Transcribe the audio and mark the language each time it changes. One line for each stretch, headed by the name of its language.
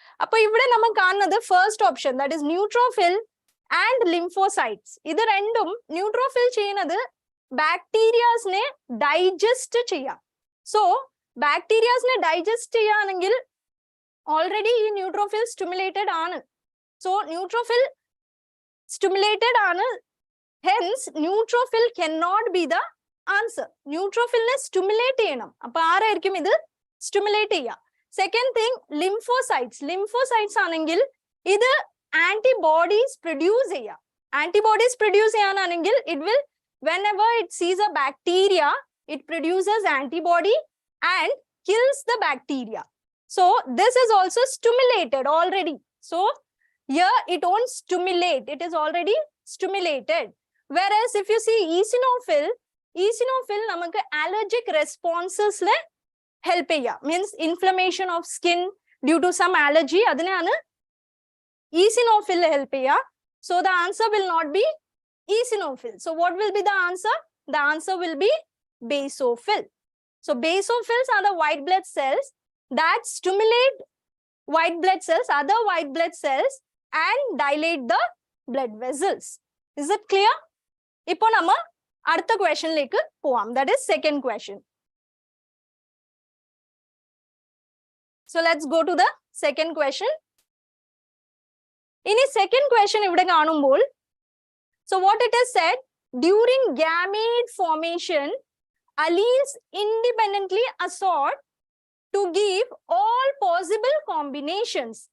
Malayalam: അപ്പൊ ഇവിടെ നമ്മൾ കാണുന്നത്
English: First option that is neutrophil and lymphocytes.
Malayalam: ഇത് രണ്ടും ന്യൂട്രോഫിൽ ചെയ്യുന്നത് ബാക്ടീരിയാസിനെ ഡൈജസ്റ്റ് ചെയ്യാം.
English: so
Malayalam: ബാക്ടീരിയാസിനെ ഡൈജസ്റ്റ് ചെയ്യാണെങ്കിൽ ഓൾറെഡി ഈ ന്യൂട്രോഫിൽ സ്റ്റിമുലേറ്റഡ് ആണ്. സോ ന്യൂട്രോഫിൽ സ്റ്റിമുലേറ്റഡ് ആണ്.
English: Hence neutrophil cannot be the answer.
Malayalam: ന്യൂട്രോഫിലിനെ stimulate ചെയ്യണം. അപ്പൊ ആരായിരിക്കും ഇത് സ്റ്റിമുലേറ്റ് ചെയ്യുക?
English: Second thing lymphocytes.
Malayalam: ലിംഫോസൈറ്റ്സ് ആണെങ്കിൽ ഇത് ആന്റിബോഡീസ് പ്രൊഡ്യൂസ് ചെയ്യുക. ആന്റിബോഡീസ് പ്രൊഡ്യൂസ് ചെയ്യാനാണെങ്കിൽ
English: It will whenever it sees a bacteria it produces antibody and kills the bacteria. So this is also stimulated already. So here it won't stimulate, it is already stimulated. Whereas if you see eosinophil
Malayalam: namakku allergic responses le help cheya,
English: means inflammation of skin due to some allergy
Malayalam: adinana eosinophil help cheya.
English: So the answer will not be eosinophil. So what will be the answer? The answer will be basophil. So basophils are the white blood cells that stimulate white blood cells, other white blood cells, and dilate the blood vessels. Is it clear?
Malayalam: Ipo nama അടുത്ത ക്വസ്റ്റ്യനിലേക്ക് പോവാം.
English: That is second question. So let's go to the second question. ഇനി second question
Malayalam: ഇവിടെ കാണുമ്പോൾ,
English: so what it is said, during gamete formation alleles independently assort to give all possible combinations